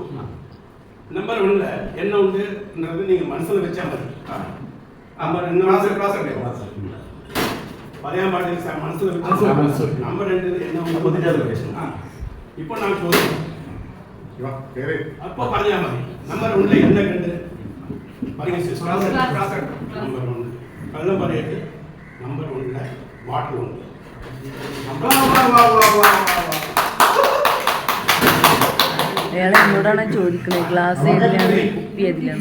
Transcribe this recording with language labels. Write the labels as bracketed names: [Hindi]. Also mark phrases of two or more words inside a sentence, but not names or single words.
[Tamil] நம்பர் 1ல என்ன உண்டுன்றது நீங்க மனசுல வச்சா மாதிரி. நம்பர் என்ன [Malayalam] പറയാൻ പാടില്ല, മനസ്സിൽ വെച്ച്. [Tamil] നമ്പർ 2 என்ன உண்டு இப்போ நான் சொல்றேன், அப்போ [Malayalam] പറഞ്ഞാ മതി. നമ്പർ 1ல என்ன കണ്ട് പറയും സിസ്റ്റർ. നമ്പർ 1 കള്ളം പറയരുത്. നമ്പർ 1ல വാട്ടർ ഉണ്ട്. അയാൾ എന്നോടാണ് ചോദിക്കുന്നത് ഗ്ലാസ് ഏതിലാണ് കുപ്പി ഏതിലാണ്.